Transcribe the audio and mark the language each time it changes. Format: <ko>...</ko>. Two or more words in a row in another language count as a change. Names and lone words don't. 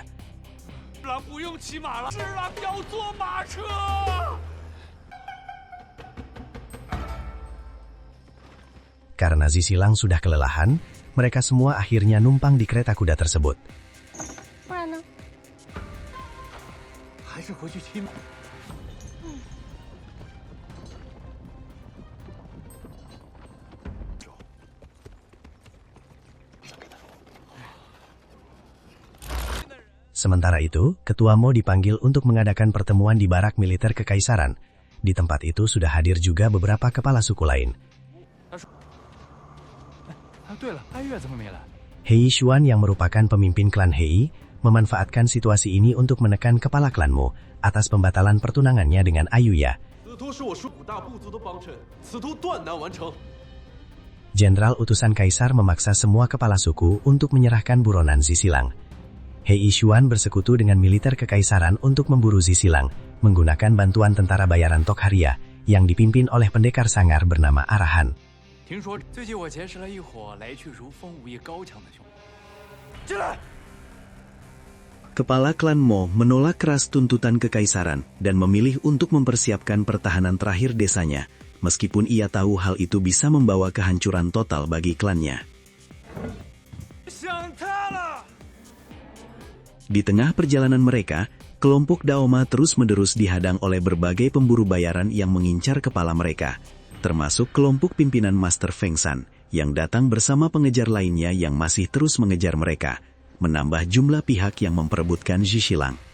<zh>狼不用骑马了，是狼要坐马车。</zh> <id>Karena Zisilang sudah kelelahan, mereka semua akhirnya numpang di kereta kuda tersebut.</id> <zh>不然呢？还是回去骑马。</zh> <id>Sementara itu, Ketua Mo dipanggil untuk mengadakan pertemuan di barak militer kekaisaran. Di tempat itu sudah hadir juga beberapa kepala suku lain.</id> <zh>对了，哀乐怎么没来？</zh> <id>Hei Xuan yang merupakan pemimpin klan Hei, memanfaatkan situasi ini untuk menekan kepala klan Mo atas pembatalan pertunangannya dengan Ayuya.</id> <zh>此图是我属古大部族的帮衬，此图断难完成。</zh> <id>Jenderal utusan kaisar memaksa semua kepala suku untuk menyerahkan buronan Zisilang. Hei Xuan bersekutu dengan militer kekaisaran untuk memburu Zisilang, menggunakan bantuan tentara bayaran Tokharia yang dipimpin oleh pendekar sangar bernama Arahan.</id> <zh>听说最近我结识了一伙来去如风、武艺高强的兄弟。进来。</zh> <id>Kepala klan Mo menolak keras tuntutan kekaisaran dan memilih untuk mempersiapkan pertahanan terakhir desanya, meskipun ia tahu hal itu bisa membawa kehancuran total bagi klannya.</id> <zh>想他了。</zh> <id>Di tengah perjalanan mereka, kelompok Daoma terus-menerus dihadang oleh berbagai pemburu bayaran yang mengincar kepala mereka, termasuk kelompok pimpinan Master Feng Shan, yang datang bersama pengejar lainnya yang masih terus mengejar mereka, menambah jumlah pihak yang memperebutkan Zisilang.</id>